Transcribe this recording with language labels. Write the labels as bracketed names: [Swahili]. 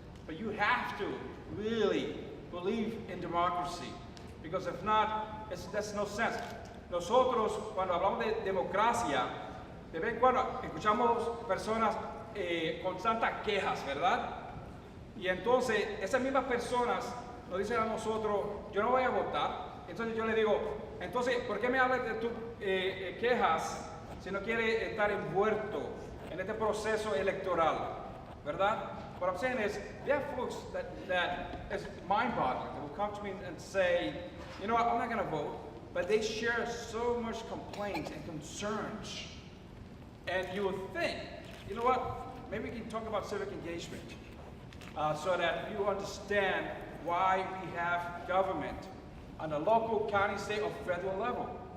[English] But you have to really believe in democracy, because if not, there's no sense. [Spanish] Nosotros, cuando hablamos de democracia, de vez en cuando escuchamos personas con tantas quejas, ¿verdad? Y entonces, esas mismas personas nos dicen a nosotros, yo no voy a votar. Entonces yo le digo, entonces, ¿por qué me hablas de tus quejas si no quieres estar envuelto en este proceso electoral? ¿Verdad? [English] What I'm saying is, there are folks that is mind-boggling, that will come to me and say, you know what, I'm not going to vote. But they share so much complaints and concerns. And you would think, you know what, maybe we can talk about civic engagement so that you understand why we have government on the local, county, state, or federal level.